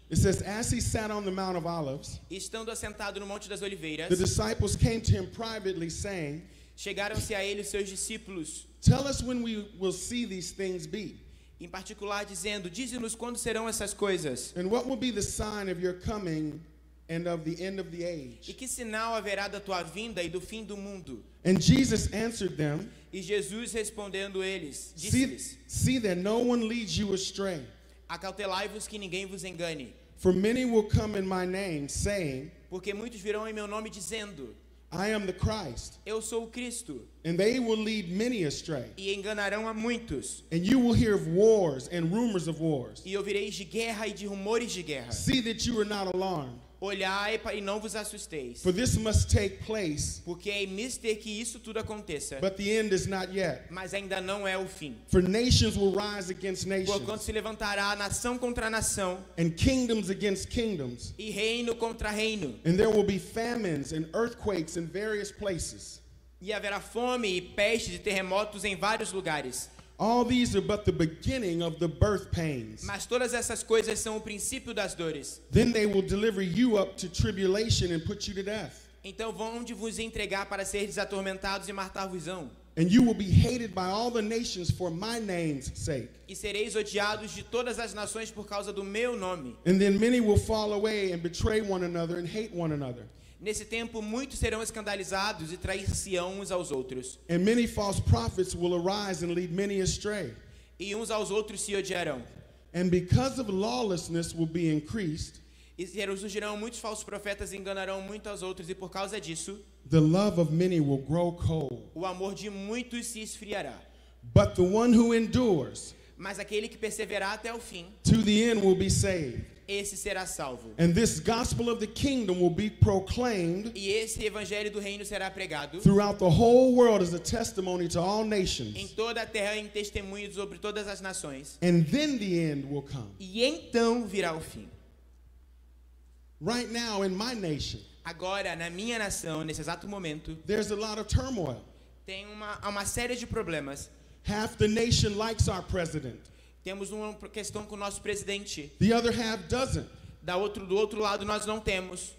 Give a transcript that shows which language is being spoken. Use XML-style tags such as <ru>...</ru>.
<en>It says, as he sat on the Mount of Olives,</en> <pt>estando assentado no Monte das Oliveiras,</pt> <en>the disciples came to him privately saying,</en> <pt>chegaram-se a ele os seus discípulos,</pt> <en>tell us when we will see these things be,</en> <pt>em particular dizendo: dize-nos quando serão essas coisas,</pt> <en>and what will be the sign of your coming and of the end of the</en> <pt>e</pt> <en>age.</en> <pt>que sinal haverá da tua vinda e do fim do mundo?</pt> <en>And Jesus answered them,</en> <pt>E Jesus respondendo eles,</pt> <en>see,</en> <pt>disse-lhes:</pt> <en>see that no one leads you astray.</en> <pt>acautelai-vos que ninguém vos engane,</pt> <en>For many will come in my name, saying,</en> <pt>porque muitos virão em meu nome dizendo:</pt> <en>I am the Christ,</en> <pt>eu sou o Cristo,</pt> <en>and they will lead many astray.</en> <pt>e enganarão a muitos.</pt> <en>And you will hear of wars and rumors of wars.</en> <pt>E ouvireis de guerra e de rumores de guerra.</pt> <en>See that you are not alarmed,</en> <pt>Olhai e não vos assusteis,</pt> <en>for this must take place,</en> <pt>porque é mister que isso tudo aconteça,</pt> <en>but the end is not yet.</en> <pt>mas ainda não é o fim.</pt> <en>For nations will rise against</en> <pt>Porquanto</pt> <en>nations,</en> <pt>se levantará nação contra nação,</pt> <en>and kingdoms against kingdoms,</en> <pt>e reino contra reino,</pt> <en>and there will be famines and earthquakes in various places.</en> <pt>e haverá fome e pestes e terremotos em vários lugares.</pt> <en>All these are but the beginning of the birth pains.</en> <pt>Mas todas essas coisas são o princípio das dores.</pt> <en>Then they will deliver you up to tribulation and put you to death.</en> <pt>Então vão de vos entregar para seres atormentados e matar-vos-ão,</pt> <en>And you will be hated by all the nations for my name's sake.</en> <pt>e sereis odiados de todas as nações por causa do meu nome.</pt> <en>And then many will fall away and betray one another and hate one another.</en> <pt>Nesse tempo muitos serão escandalizados e trair-se-ão uns aos outros,</pt> <en>And many false prophets will arise and lead many astray.</en> <pt>e uns aos outros se odiarão.</pt> <en>And because of lawlessness will be increased,</en> <pt>E surgirão muitos falsos profetas e enganarão muito aos outros, e por causa disso,</pt> <en>the love of many will grow cold.</en> <pt>o amor de muitos se esfriará.</pt> <en>But the one who endures</en> <pt>Mas aquele que perseverar até o fim,</pt> <en>to the end will be saved.</en> <pt>esse será salvo.</pt> <en>And this gospel of the kingdom will be proclaimed</en> <pt>E esse evangelho do reino será pregado</pt> <en>throughout the whole world as a testimony to all</en> <pt>em</pt> <en>nations.</en> <pt>toda a terra em testemunho sobre todas as nações.</pt> <en>And then the end will come.</en> <pt>E então virá o fim.</pt> <en>Right now in my nation,</en> <pt>Agora, na minha nação, nesse exato momento,</pt> <en>there's a lot of turmoil.</en> <pt>tem uma série de problemas.</pt> <en>Half the nation likes our president.</en> <pt>Temos uma questão com o nosso presidente.</pt> <en>The other half doesn't.</en> <pt>Do outro lado, nós não temos.</pt>